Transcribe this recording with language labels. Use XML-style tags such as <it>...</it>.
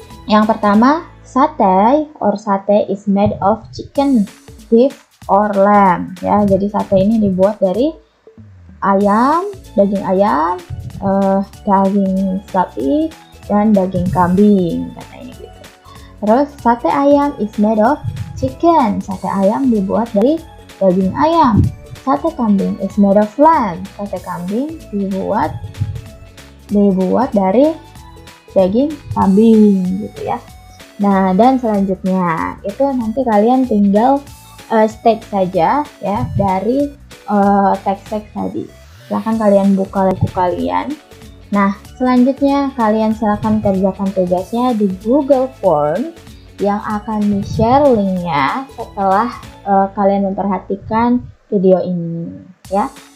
<id>Yang pertama,</id> <en>satay is made of chicken, beef, or lamb ya.</en> <id>Jadi sate ini dibuat dari ayam, daging ayam, daging sapi, dan daging kambing katanya gitu. Terus sate ayam</id> <en>is made of chicken.</en> <id>Sate ayam dibuat dari daging ayam.</id> <en>Sate kambing is made of lamb.</en> <id>Sate kambing dibuat dari daging kambing gitu ya. Nah, dan selanjutnya itu nanti kalian tinggal state saja ya dari teks-teks tadi. Silahkan kalian buka buku kalian. Nah, selanjutnya kalian silahkan kerjakan tugasnya di Google Form yang akan di-share linknya setelah kalian memperhatikan video ini ya.</id>